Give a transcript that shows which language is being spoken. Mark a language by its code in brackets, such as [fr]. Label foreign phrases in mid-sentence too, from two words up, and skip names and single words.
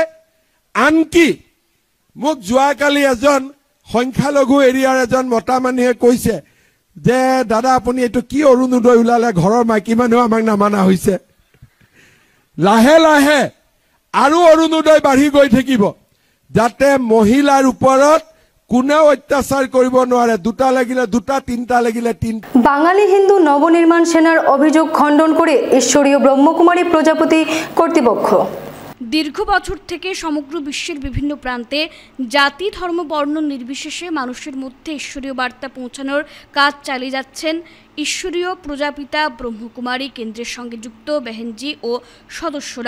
[as] আনকি মোক যোৱাকালি এজন সংখ্যালঘু এৰিয়াৰ এজন মতা মানুহে কৈছে যে দাদা আপুনি এইটো কি অৰুণোদয় ওলালে, ঘৰৰ মাইকী মানুহ আমাক নামানা হৈছে। লাহে লাহে আৰু অৰুণোদয় বাঢ়ি গৈ থাকিব, যাতে মহিলাৰ ওপৰত কোনেও অত্যাচাৰ কৰিব নোৱাৰে। দুটা লাগিলে দুটা, তিনটা লাগিলে তিনটা। [bn] বাঙালি হিন্দু নবনির্মাণ সেনার অভিযোগ খণ্ডন করে ঈশ্বরীয় ব্রহ্মকুমারী প্রজাপতি কর্তৃপক্ষ। দীর্ঘ বছর থেকে সমগ্র বিশ্বের বিভিন্ন প্রান্তে জাতি, ধর্ম, বর্ণ নির্বিশেষে মানুষের মধ্যে ঈশ্বরীয় বার্তা পৌঁছানোর কাজ চালিয়ে যাচ্ছেন ঈশ্বরীয় প্রজাপিতা ব্রহ্মকুমারী কেন্দ্রের সঙ্গে যুক্ত বেহেনজি ও সদস্যরা।